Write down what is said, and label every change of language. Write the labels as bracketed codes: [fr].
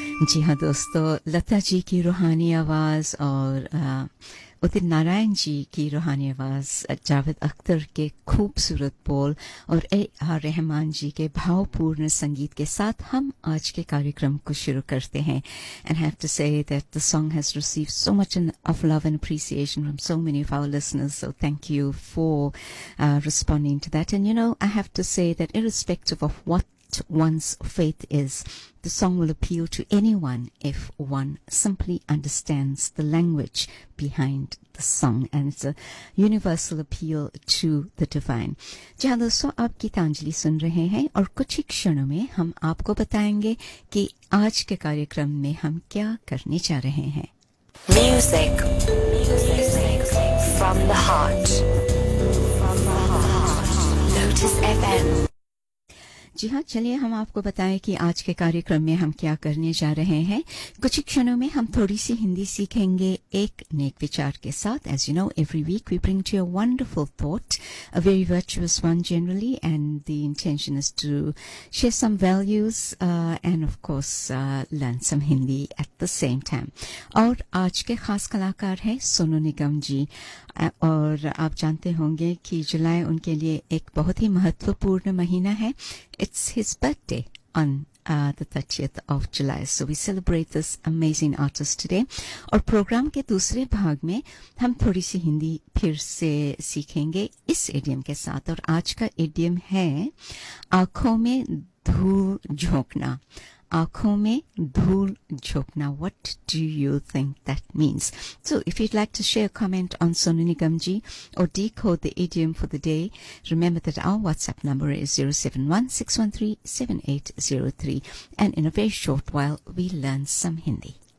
[hi] जी हाँ दोस्तों, लता जी की रूहानी आवाज और उदित नारायण जी की रूहानी आवाज, जावेद अख्तर के खूबसूरत बोल और ए आर रहमान जी के भावपूर्ण संगीत के साथ हम आज के कार्यक्रम को शुरू करते हैं. [en] And have to say that the song has received so much of love and appreciation from so many of our listeners. So thank you for responding to that. And you know I have to say that irrespective of what one's faith is, the song will appeal to anyone if one simply understands the language behind the song, and it's a universal appeal to the divine. [hi] जी हाँ दोस्तों, आप गीतांजलि सुन रहे हैं और कुछ ही क्षणों में हम आपको बताएंगे कि आज के कार्यक्रम में हम क्या करने जा रहे हैं. [en] Music from the heart. Lotus FM. [hi] जी हाँ, चलिए हम आपको बताएं कि आज के कार्यक्रम में हम क्या करने जा रहे हैं. कुछ ही क्षणों में हम थोड़ी सी हिंदी सीखेंगे एक नेक विचार के साथ. [en] As you know, every week we bring to a wonderful thought, a very virtuous one generally, and the intention is to share some values and of course learn some Hindi at the same time. [hi] और आज के खास कलाकार हैं सोनू निगम जी, और आप जानते होंगे कि जुलाई उनके लिए एक बहुत ही महत्वपूर्ण महीना है. [en] It's his birthday on the 30th of July. So we celebrate this amazing artist today. [hi] और प्रोग्राम के दूसरे भाग में हम थोड़ी सी हिंदी फिर से सीखेंगे इस idiom के साथ. और आज का idiom है आंखों में धूल झोंकना. आंखों में धूल झोंकना. [en] What do you think that means? So if you'd like to share a comment on Sonu Nigam ji or decode the idiom for the day, remember that our WhatsApp number is 0716137803. And in a very short while, we learn some Hindi.